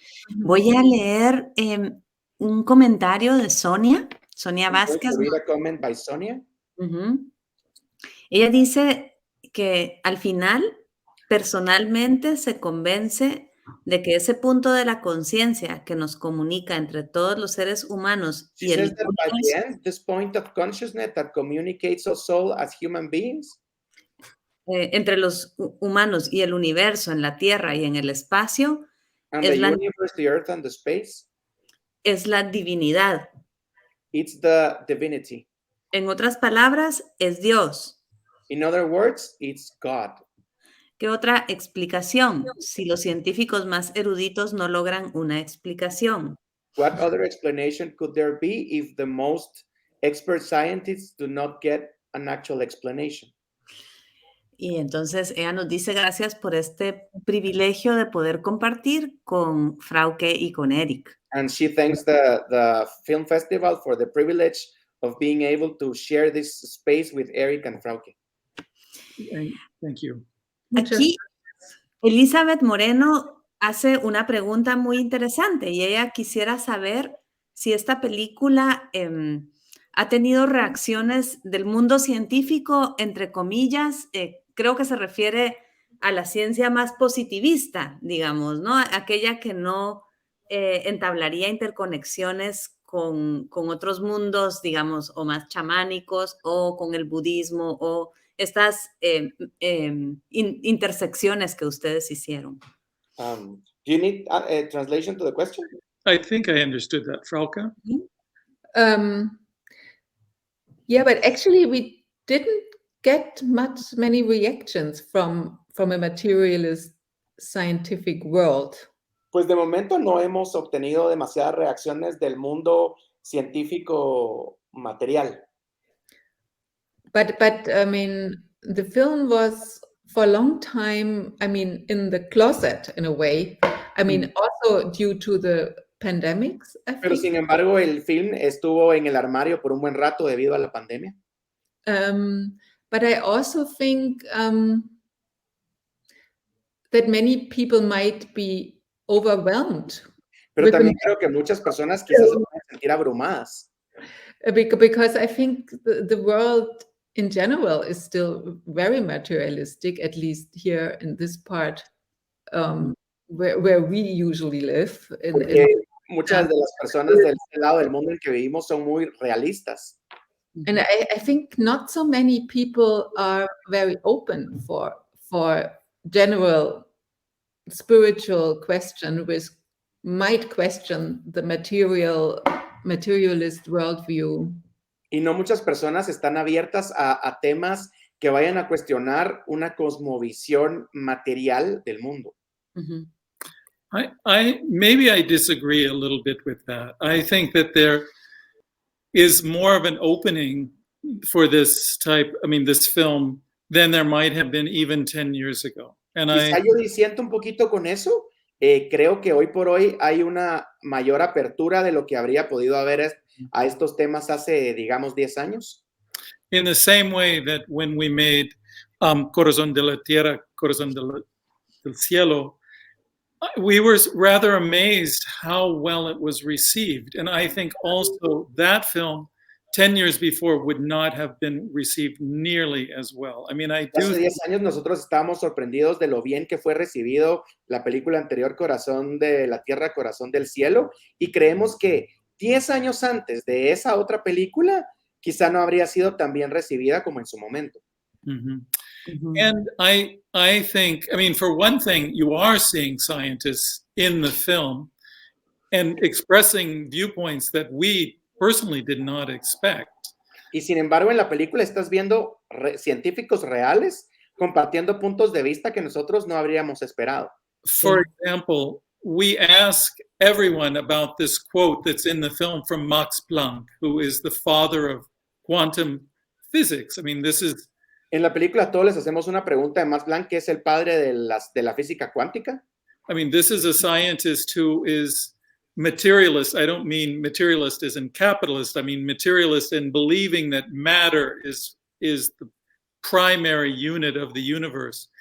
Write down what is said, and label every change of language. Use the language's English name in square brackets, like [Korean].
[Spanish] Voy a leer un comentario de Sonia Vázquez. [English] Comment by Sonia. [Spanish] Ella dice que al final, personalmente, se convence de que ese punto de la conciencia que nos comunica entre todos los seres humanos y el [English] universo, by the end, this point of consciousness that communicates our soul as human beings, [Spanish] entre los humanos y el universo, en la Tierra y en el espacio, [English] and the universe, the earth and the space, [Spanish] es la divinidad. [English] It's the divinity. [Spanish] En otras palabras, es Dios. [English] In other words, it's God. [Spanish] ¿Qué otra explicación? Si los científicos más eruditos no logran una explicación. [English] What other explanation could there be if the most expert scientists do not get an actual explanation? [Spanish] Y entonces ella nos dice gracias por este privilegio de poder compartir con Frauke y con Eric. [English] And she thanks the film festival for the privilege of being able to share this space with Eric and Frauke. Thank you. [Spanish] Aquí Elizabeth Moreno hace una pregunta muy interesante y ella quisiera saber si esta película ha tenido reacciones del mundo científico, entre comillas, creo que se refiere a la ciencia más positivista, digamos, ¿no? Aquella que no entablaría interconexiones con otros mundos, digamos, o más chamánicos, o con el budismo, o estas intersecciones que ustedes hicieron. [English] Do you need a translation to the question? I think I understood that, Frauke. Yeah, but actually we didn't get many reactions from a materialist scientific world. [Spanish] Pues de momento no hemos obtenido demasiadas reacciones del mundo científico material. [English] But I mean, the film was for a long time, I mean, in the closet in a way. I mean, also due to the pandemics, I [Spanish] Pero [English] think. [Spanish] sin embargo, el film estuvo en el armario por un buen rato debido a la pandemia. [English] But I also think that many people might be overwhelmed. [Spanish] Pero también creo que muchas personas quizás se pueden sentir abrumadas. [English] Because I think the world in general is still very materialistic, at least here in this part where we usually live. [Spanish] Porque muchas de las personas del lado del mundo en que vivimos son muy realistas. [English] And I think not so many people are very open for general spiritual question, which might question the materialist worldview. [Spanish] Y no muchas personas están abiertas a temas que vayan a cuestionar una cosmovisión material del mundo. Mm-hmm. [English] Maybe I disagree a little bit with that. I think that there is more of an opening for this film than there might have been even 10 years ago. And [Spanish] Quizá yo disiento un poquito con eso. Creo que hoy por hoy hay una mayor apertura de lo que habría podido haber a estos temas hace, digamos, 10 años. [English] In the same way that when we made Corazón de la Tierra, Corazón del Cielo, we were rather amazed how well it was received. And I think also that film 10 years before would not have been received nearly as well. I mean, [Spanish] Hace 10 años nosotros estábamos sorprendidos de lo bien que fue recibido la película anterior, Corazón de la Tierra, Corazón del Cielo, y creemos que 10 años antes de esa otra película, quizá no habría sido tan bien recibida como en su momento. Mm-hmm. Mm-hmm. [English] And I think, I mean, for one thing, you are seeing scientists in the film and expressing viewpoints that we personally did not expect. [Spanish] Y sin embargo, en la película estás viendo científicos reales compartiendo puntos de vista que nosotros no habríamos esperado. [English] For example, we ask everyone about this quote that's in the film from Max Planck, who is the father of quantum physics. I mean, this is... [Spanish] En la película todos les hacemos una pregunta de Max Planck, que es el padre de la física cuántica. [English] I mean, this is a scientist who is materialist. I don't mean materialist as in capitalist. I mean materialist in believing that matter is the primary unit of the universe.